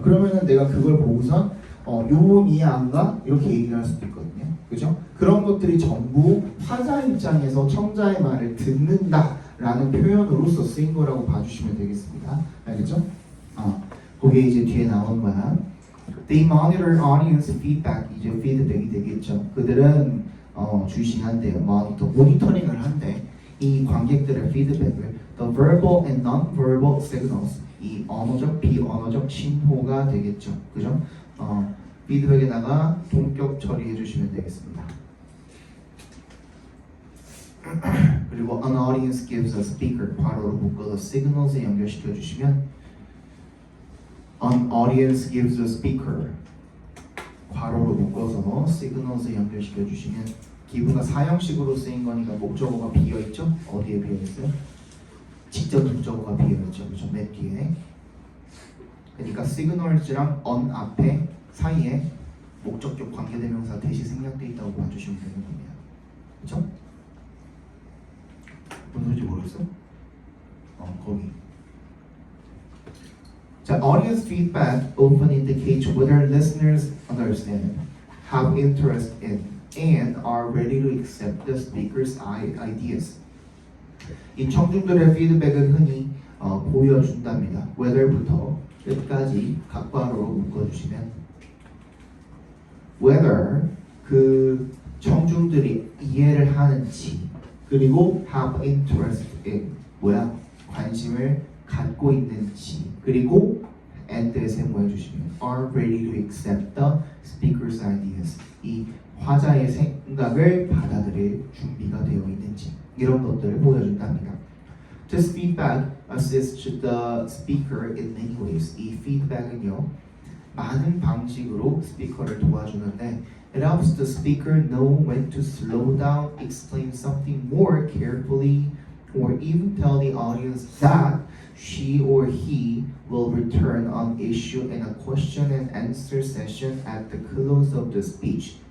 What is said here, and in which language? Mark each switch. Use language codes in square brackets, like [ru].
[ko] 그러면은 내가 그걸 보고선 요 부분 이해 안 가? 이렇게 얘기를 할 수도 있거든요. 그죠? 그런 것들이 전부 화자 입장에서 청자의 말을 듣는다라는 표현으로서 쓰인 거라고 봐주시면 되겠습니다. 알겠죠? 그게 이제 뒤에 나온 거야. [en] They monitor audience feedback. [ko] 이제 피드백이 되겠죠. 그들은 주시한대요. 모니터링을 한대. 이 관객들의 피드백을 [en] the verbal and non-verbal signals. [ko] 이 언어적, 비언어적 신호가 되겠죠. 그죠? 피드백에다가 동격 처리해 주시면 되겠습니다. 그리고 [en] an audience gives a speaker [ko] 바로로 묶어서 signals에 연결시켜 주시면 an audience gives a speaker 괄호로 묶어서 signals에 연결시켜 주시면 기부가 사형식으로 쓰인 거니까 목적어가 비어 있죠? 어디에 비어 있어요? 직접 목적어가 비어 있죠. 그죠? 맨 뒤에. 그러니까 signals랑 on 앞에 사이에 목적격 관계대명사 대시 생략돼 있다고 봐주시면 되는 겁니다. 그렇죠? 무슨 소리인지 모르겠어? 거기. [en] 자, audience feedback often indicates whether listeners understand, have interest in, and are ready to accept the speaker's ideas. [ko] 이 청중들의 피드백은 흔히 보여준답니다. whether부터 끝까지 각괄호로 묶어주시면 whether 그 청중들이 이해를 하는지 그리고 [en] have interest in [ko] 뭐야? 관심을 갖고 있는지 그리고 and에 세모해 주시면 [en] are ready to accept the speaker's ideas [ko] 이 화자의 생각을 받아들일 준비가 되어 있는지 이런 것들을 보여준답니다. [en] This feedback assists the speaker in many ways. [ko] 이 feedback은요 많은 방식으로 스피커를 도와주는데 [en] it helps the speaker know when to slow down, explain something more carefully, or even tell the audience that she or he will return on issue in a question and answer session at the close of the speech.